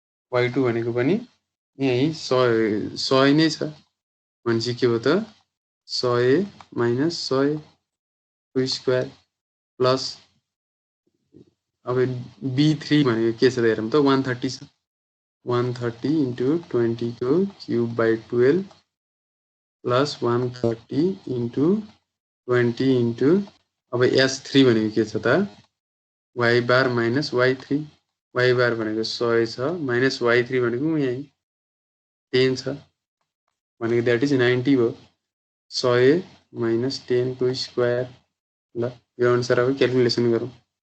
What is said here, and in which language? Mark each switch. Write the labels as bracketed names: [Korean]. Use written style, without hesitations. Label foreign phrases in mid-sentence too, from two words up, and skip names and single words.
[Nepali] y2 भनेको पनि यही 100 नै छ भनेपछि के हो त 100 माइनस 100 को स्क्वायर प्लस अब b3 भनेको के छ त हेरौँ त 130 छ 130 into 20 को [English] cube by 12 plus 130 into 20 into [Nepali] अब s3 भनेको के छ त [English] y bar minus y3 y bar [Nepali] भनेको 100 छ [English] minus y3 [Nepali] भनेको यही 10 छ भनेको [English] that is [Nepali] 90 हो [English] 100 minus 10 [Nepali] को स्क्वायर ल यो अनुसार अब क्याल्कुलेसन गरौँ